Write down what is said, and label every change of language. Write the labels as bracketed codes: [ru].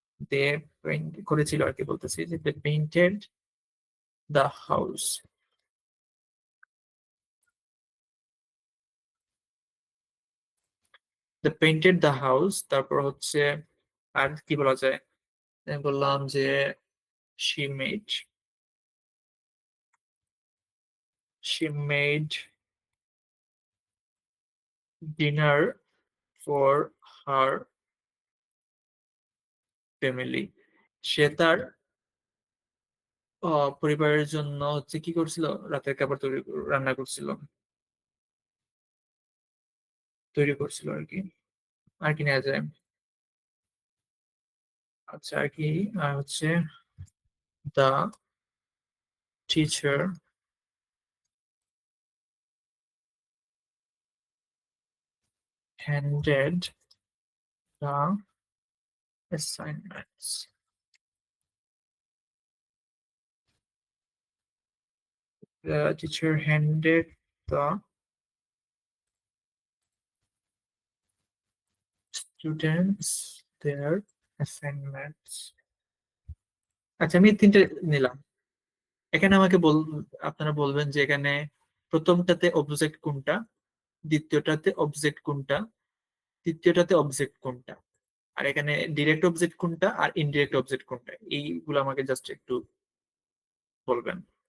[bn] দে paint করেছিল আর কি, বলতেছি যে [en] They painted the house. They painted the house, [bn] তারপর হচ্ছে আর কি বলা যায়। আমি বললাম যে [en] she made she made dinner for her family. [bn] সে তার পরিবারের জন্য হচ্ছে কি করছিল, রাতের খাবার রান্না করছিল, তৈরি করছিল আর কি। আর কি নেওয়া যায়? আচ্ছা আর কি, আর হচ্ছে [en] the teacher handed the assignments. The teacher handed the students their assignments. [bn] আচ্ছা আমি তিনটে নিলাম। এখানে আমাকে আপনারা বলবেন যে এখানে প্রথমটাতে অবজেক্ট কোনটা, দ্বিতীয়টাতে অবজেক্ট কোনটা, তৃতীয়টাতে অবজেক্ট কোনটা, আর এখানে ডিরেক্ট অবজেক্ট কোনটা আর ইনডিরেক্ট অবজেক্ট কোনটা, এইগুলো আমাকে জাস্ট একটু বলবেন।